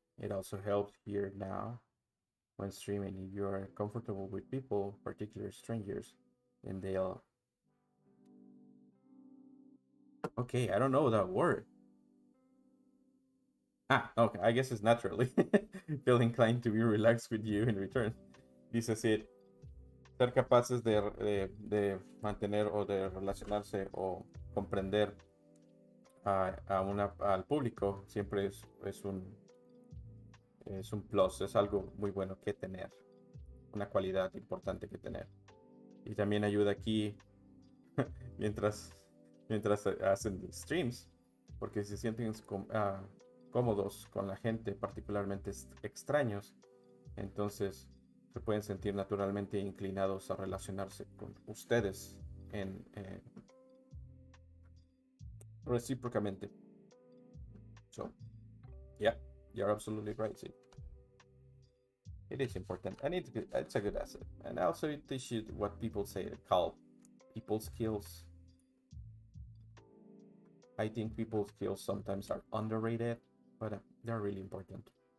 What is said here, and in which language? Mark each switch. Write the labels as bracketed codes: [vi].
[en] It also helps here now when streaming. If you're comfortable with people, particularly strangers, then they'll... Okay, I don't know that word. Okay, I guess it's naturally. Feel inclined to be relaxed with you in return. [es] Dice así, ser capaces de mantener o de relacionarse o comprender al público siempre es un plus, es algo muy bueno que tener, una cualidad importante que tener. Y también ayuda aquí mientras hacen streams, porque se sienten cómodos con la gente, particularmente extraños, entonces se pueden sentir naturalmente inclinados a relacionarse con ustedes recíprocamente. [en] So, yeah, you're absolutely right, Sid. It is important, and it's a good asset. And also it teaches what people call people skills. I think people skills sometimes are underrated, but they're really important.